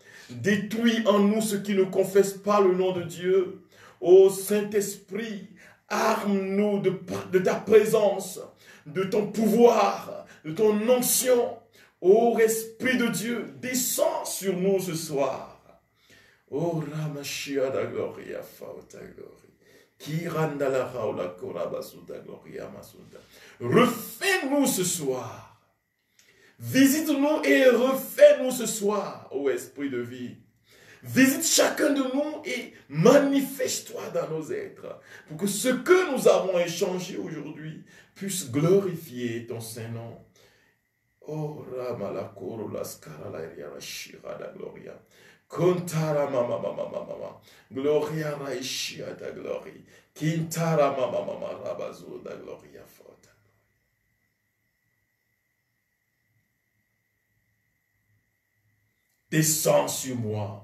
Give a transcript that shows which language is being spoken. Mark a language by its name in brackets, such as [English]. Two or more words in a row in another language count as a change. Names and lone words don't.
[French] détruis en nous ce qui ne confesse pas le nom de Dieu. Ô Saint-Esprit, Arme-nous de ta présence, de ton pouvoir, de ton onction. Ô Esprit de Dieu, descends sur nous ce soir. Ô Ramashia da Gloria, Fauta Gloria. Kirandala Raula Korabasuda Gloria Masunda. Refais-nous ce soir. Visite-nous et refais-nous ce soir, ô Esprit de vie. Visite chacun de nous et manifeste-toi dans nos êtres pour que ce que nous avons échangé aujourd'hui puisse glorifier ton Saint-Nom. Oh, Ramala Korola Skarala Ria Shira da Gloria. Kontara Mama Mama Mama. Gloria Raishia da Gloria. Kintara Mama Mama Rabazo da Gloria Fota. Descends sur moi.